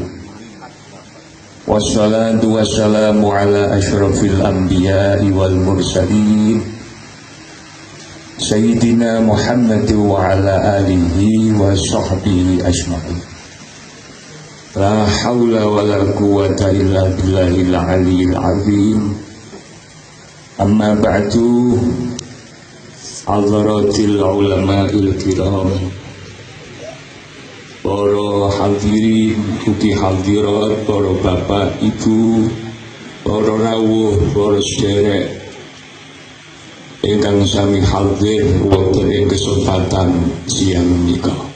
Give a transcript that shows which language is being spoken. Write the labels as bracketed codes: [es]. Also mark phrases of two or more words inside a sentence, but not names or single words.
[ar] والصلاة والسلام على أشرف الأنبياء والمرسلين سيدنا محمد وعلى آله وصحبه أجمعين. لا حول ولا قوة إلا بالله العلي العظيم. أما بعد, حضرة العلماء الكرام, [jv] para hadirin ugi hadirat, para bapak ibu, para rawuh, para sederek ingkang sami hadir wonten ing kesempatan siang menika.